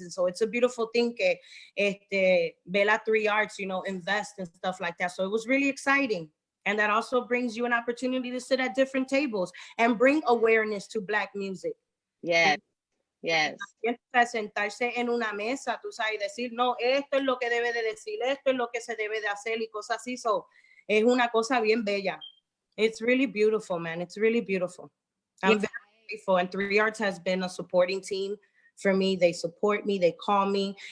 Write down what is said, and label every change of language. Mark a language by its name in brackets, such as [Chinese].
[English] And so it's a beautiful thing que Vela 3 Arts, you know, invest and stuff like that. So it was really exciting. And that also brings you an opportunity to sit at different tables and bring awareness to Black music. Yes. Yes. [Spanish] Sentarse en una mesa, tú sabes, decir, no, esto es lo que debe de decir, esto es lo que se debe de hacer y cosas así. So, es una cosa bien bella. [English] It's really beautiful, man. It's really beautiful. I'm very grateful. And 3 Arts has been a supporting team for me. They support me. They call me.